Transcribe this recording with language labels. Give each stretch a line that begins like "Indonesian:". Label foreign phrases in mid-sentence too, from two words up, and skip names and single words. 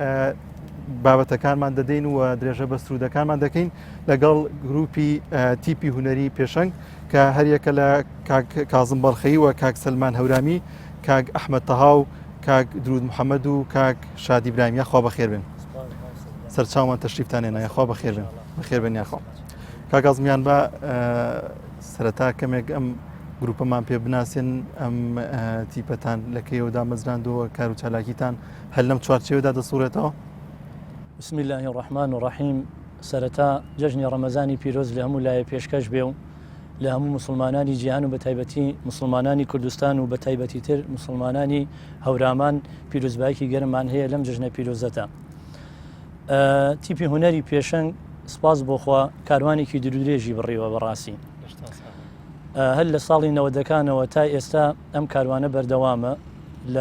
Central Kurdish: بابەتەکانمان دەدەین و درێژە بە سرودەکانمان دەکەین لەگەڵ گروپی تیپی هونەری پێشەنگ کە هەریەکە لە کازم بەڵخەیی و کاک سەلمان هەورامی کاک ئەحمەد تەها و کاک درود محەممەد و کاک شادی برایم یاخوا بەخێر بێن سەرچاومان تەشریفتان هێنا یاخوا بەخێر بێن بەخێر بێن یاخوا کاکازمیان بە سەرەتا کەمێک ئەم گروپەمان پێ بناسیێن ئەم تیپەتان لەکەیەوەدا مەزراندەوە کار و چالاکیتان هەل لەم چوارچێوەدا دەسوورێتەوە
Arabic: بسم الله الرحمن الرحیم
Central Kurdish: سەرەتا جەژنی ڕەمەزانی پیرۆز لە هەموو لایە پێشکەش بێ و لە هەموو مسلمانانی جیهان و بە تایبەتی مسلمانانی کوردستان و بە تایبەتی تر مسلمانانی هەورامان پیرۆزبایەکی گەرممان هەیە لەم جەژنە پیرۆزەتە تیپی هونەری پێشەنگ سپاس بۆخوا کاروانێکی درودرێژی بڕیوە بەڕاستی هەل لە ساڵی 90ەکانەوە تا ئێستا ئەم کاروانە بەردەوامە لە